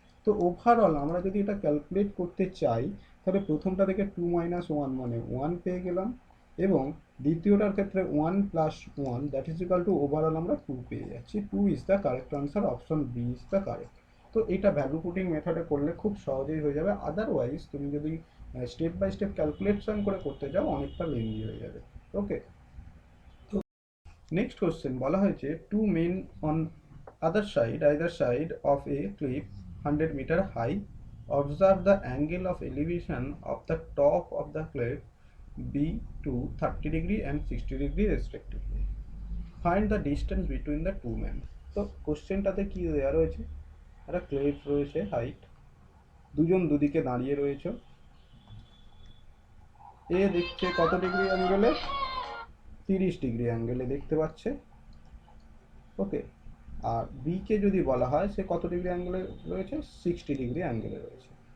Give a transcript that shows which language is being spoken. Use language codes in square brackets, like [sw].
[bn] তো ওভারঅল আমরা যদি এটা ক্যালকুলেট করতে চাই তাহলে প্রথমটা থেকে 2 মাইনাস 1 মানে 1 পেয়ে গেলাম, এবং দ্বিতীয়টার ক্ষেত্রে 1 plus 1 [en] that is equal to [bn] overall আমরা 2 পেয়ে যাচ্ছি। [en] 2 is the correct [bn] answer, option B is the correct. তো এটা ভ্যালু পুটিং মেথডে করলে খুব সহজেই হয়ে যাবে, আদারওয়াইজ তুমি যদি স্টেপ বাই স্টেপ ক্যালকুলেশন করে করতে যাও অনেকটা লেন্দি হয়ে যাবে। [en] okay, next question [bn] বলা হয়েছে [en] Two men on either side of a cliff 100 meter high observe the angle of elevation of the top of the cliff be to 30 degree and 60 degree respectively, find the distance between the two men। [bn] তো কোশ্চেনটাতে কি দেওয়া রয়েছে, একটা cliff রয়েছে height, দুজন দুদিকে দাঁড়িয়ে রয়েছে, এ দেখছে কত ডিগ্রি অ্যাঙ্গেলে, 30 ডিগ্রি অ্যাঙ্গেলে দেখতে পাচ্ছে, ওকে, আর বি কে যদি বলা হয় সে কত ডিগ্রি অ্যাঙ্গেলে রয়েছে, 60 ডিগ্রি অ্যাঙ্গেলে রয়েছে।